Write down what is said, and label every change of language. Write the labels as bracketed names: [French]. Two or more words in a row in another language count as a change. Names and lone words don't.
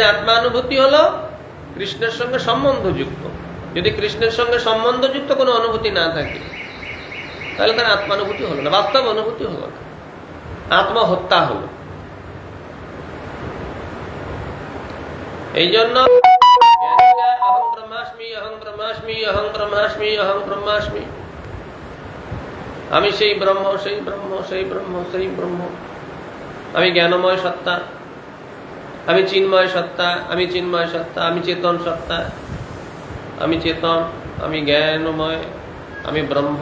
[Bangla] তাদের আত্মানুভূতি হলো কৃষ্ণের সঙ্গে সম্বন্ধযুক্ত। যদি কৃষ্ণের সঙ্গে সম্বন্ধযুক্ত কোনো অনুভূতি না থাকে তাহলে তার আত্মানুভূতি হলো না, বাস্তব অনুভূতি হলো না, আত্মহত্যা হলো। [Sanskrit] এই জন্য অহং ব্রহ্মাস্মি, অহং ব্রহ্মাস্মি, অহং ব্রহ্মাস্মি, অহং ব্রহ্মাস্মি, [Bangla] আমি সেই ব্রহ্ম, সেই ব্রহ্ম, সেই ব্রহ্ম, সেই ব্রহ্ম, আমি জ্ঞানময় সত্তা, আমি চিন্ময় সত্তা, আমি চিন্ময় সত্তা, আমি চেতন সত্তা, আমি চেতন, আমি জ্ঞানময়, আমি ব্রহ্ম।